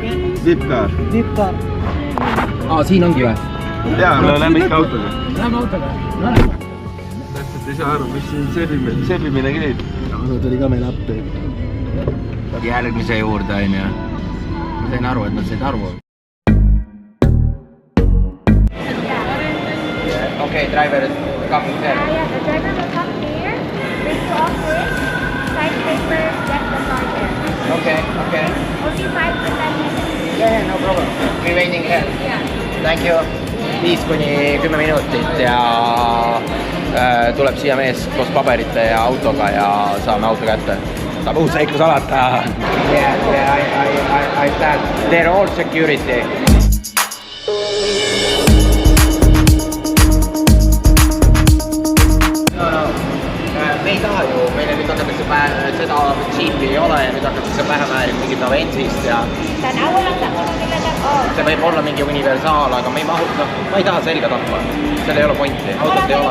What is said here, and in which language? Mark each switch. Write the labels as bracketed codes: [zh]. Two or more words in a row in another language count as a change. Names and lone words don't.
[et] Zipcar. Siin ongi või? Jaa, me lähme ikka autoga. Lähme autoga. Täpselt ei saa aru, mis siin sebimine käib. Auto tuli ka meil appi. Järgmise juurde, on ju. Ma sain aru, et nad said aru. [en] Okay, driver is coming here. Yeah, the driver will come here, bring to office, sign papers, get the car there. Okay. Only 5 to 10 minutes. Yeah, no problem. We waiting here. Yeah. Thank you. [et] 5-10 minutit ja tuleb siia mees koos paberite ja autoga ja saame auto kätte. Saab uus seiklus alata. [en] Yeah, I stand. They're all security. [et] Me ei taha ju, meile nüüd hakatakse seda Jeepi ei ole ja nüüd hakatakse pähe määrima mingit Avensist ja see võib olla mingi universaal, aga me ei mahuta, ma ei taha selga tappa, seal ei ole pointi, autot ei ole.